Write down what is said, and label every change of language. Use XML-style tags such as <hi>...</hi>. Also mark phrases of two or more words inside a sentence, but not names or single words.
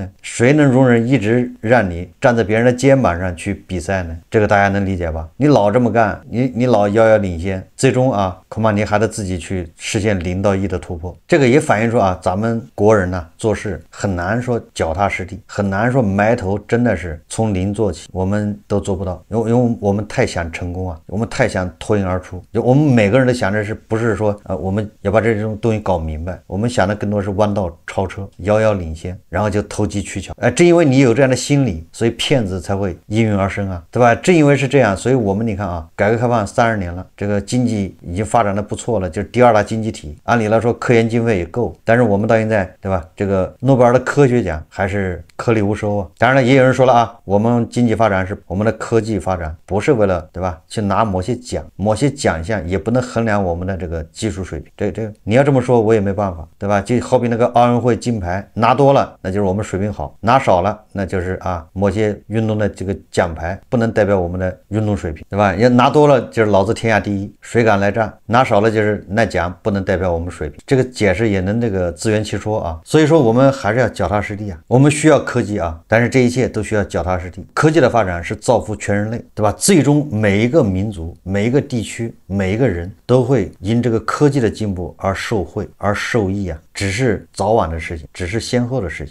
<zh>誰能容忍一直讓你站在別人的肩膀上去比賽呢？這個大家能理解吧？你老這麼幹，你老遥遙領先，最終啊，恐怕你還得自己去實現0到1的突破。這個也反映出啊，咱們國人呢做事很难說腳踏實地，很難說埋頭真的是從零做起，我們都做不到，因為我們太想成功啊，我們太想脱颖而出。就我们每个人都想着是不是说我们要把这种东西搞明白，我们想的更多是彎道超車，遙遙領先，然後就投機取巧。正因為你有這樣的心理，所以騙子才會應運而生啊，對吧？正因為是這樣，所以我們你看啊，改革開放30年了，這個經濟已經發展的不錯了，就是第2大經濟體，按理來說科研經費也夠，但是我們到現在，對吧？這個諾貝爾的科學獎還是顆粒無收啊。當然了，也有人說了啊，我們經濟發展是我們的科技發展，不是為了，對吧？去拿某些獎項也不能衡量我們的這個技術水平。這個你要這麼說，我也沒辦法，對吧？就好比那個奧運會金牌拿多了，那就是我們水平好；拿少了，那就是啊某些運動的這個獎牌不能代表我們的運動水平，對吧？要拿多了就是老子天下第一，誰敢來戰；拿少了就是那獎不能代表我們水平。這個解釋也能這個自圓其說啊。所以說我們還是要腳踏實地啊，我們需要科技啊，但是這一切都需要腳踏實地。科技的發展是造福全人類，對吧？最終每一個民族、每一個地區、每一個人都會因這個科技的進步而受惠而受益啊，只是早晚的事情，只是先後的事情。</zh>